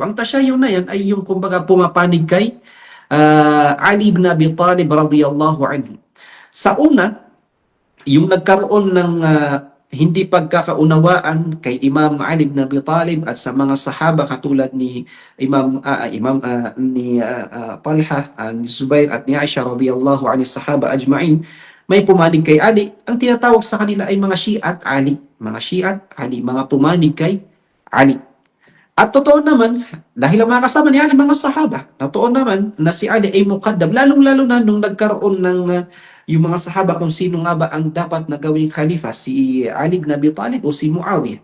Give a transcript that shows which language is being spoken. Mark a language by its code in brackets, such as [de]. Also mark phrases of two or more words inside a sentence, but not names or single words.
[tl] Ang tashayyu na yan ay yung kumbaga pumapanig kay Ali ibn Abi Talib [ar] رضي الله عنه. [tl] Sa una, yung nagkaroon ng hindi pagkakaunawaan kay Imam Ali ibn Abi Talib at sa mga sahaba katulad ni Talha, ni Zubair at ni Aisha [ar] رضي الله عنه صحابة أجمعين, [tl] may pumanig kay Ali. Ang tinatawag sa kanila ay mga Shi'at Ali. Mga Shi'at Ali, mga pumanig kay Ali. At totoo naman, dahil ang mga kasama ni Ali, mga sahaba, totoo naman na si Ali ay muqaddam, lalong-lalo na nung nagkaroon ng yung mga sahaba kung sino nga ba ang dapat na gawing khalifa, si Ali ibn Abi Talib o si Muawiyah.